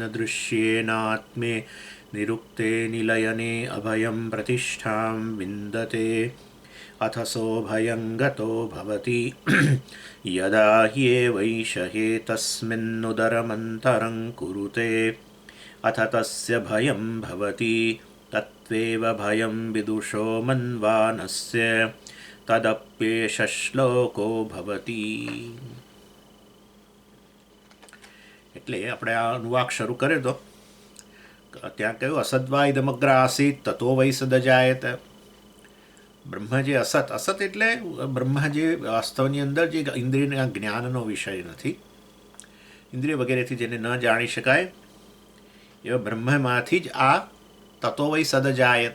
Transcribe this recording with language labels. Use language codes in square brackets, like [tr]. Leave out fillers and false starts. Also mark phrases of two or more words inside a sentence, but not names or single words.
[sa] दृश्येनात्मे निरुक्ते निलयने अभयं प्रतिष्ठां विन्दते अथ सोऽभयं गतो भवति यदा ह्येवैष एतस्मिन्नुदरमन्तरं कुरुते अथ तस्य भयं भवति तत्त्वेव भयं विदुषो मन्वानस्य तदप्येष શ્લોકો ભવતિ। [gu] એટલે આપણે આ અનુવાક શરૂ કર્યો તો ત્યાં કહ્યું [sa] અસદ્વા ઇદમગ્ર આસીત તતો વૈ સદજાયત। [gu] બ્રહ્મ જે અસત અસત એટલે બ્રહ્મ જે વાસ્તવની અંદર જે ઇન્દ્રિયના જ્ઞાનનો વિષય નથી, ઇન્દ્રિય વગેરેથી જેને ન જાણી શકાય એવા બ્રહ્મમાંથી જ આ [sa] તતો વૈ સદજાયત।